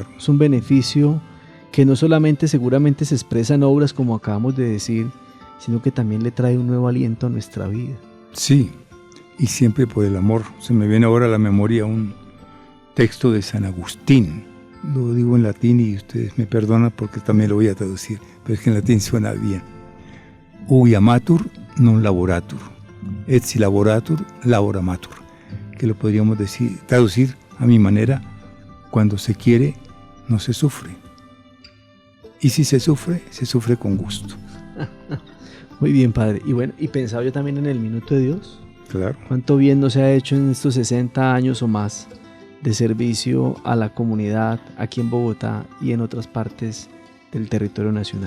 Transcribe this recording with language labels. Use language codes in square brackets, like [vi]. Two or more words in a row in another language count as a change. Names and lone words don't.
[es] Es un beneficio que no solamente seguramente se expresa en obras como acabamos de decir, sino que también le trae un nuevo aliento a nuestra vida. Sí, y siempre por el amor. Se me viene ahora a la memoria un texto de San Agustín. Lo digo en latín y ustedes me perdonan porque también lo voy a traducir, pero es que en latín suena bien. [la] Ubi amatur non laboratur, et si laboratur laboramatur. [es] Que lo podríamos traducir a mi manera: cuando se quiere, no se sufre. Y si se sufre con gusto. Muy bien, Padre. Y bueno, y pensaba yo también en el minuto de Dios. Claro. ¿Cuánto bien nos ha hecho en estos 60 años o más de servicio a la comunidad aquí en Bogotá y en otras partes del territorio nacional?